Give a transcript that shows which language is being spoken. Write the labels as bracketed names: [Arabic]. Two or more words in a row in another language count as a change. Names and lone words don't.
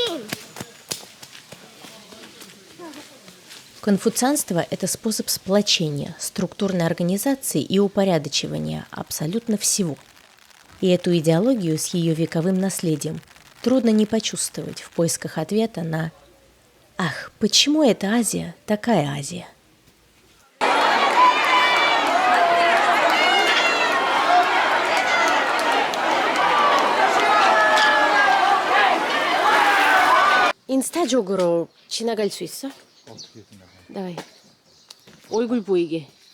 [Russian] Конфуцианство – это способ сплочения, структурной организации и упорядочивания абсолютно всего. И эту идеологию с ее вековым наследием трудно не почувствовать в поисках ответа на «Ах, почему эта Азия такая Азия?» [Korean] 인스타적으로 지나갈 수 있어? 어떻게 생각해? [Russian] давай. 얼굴 보이게.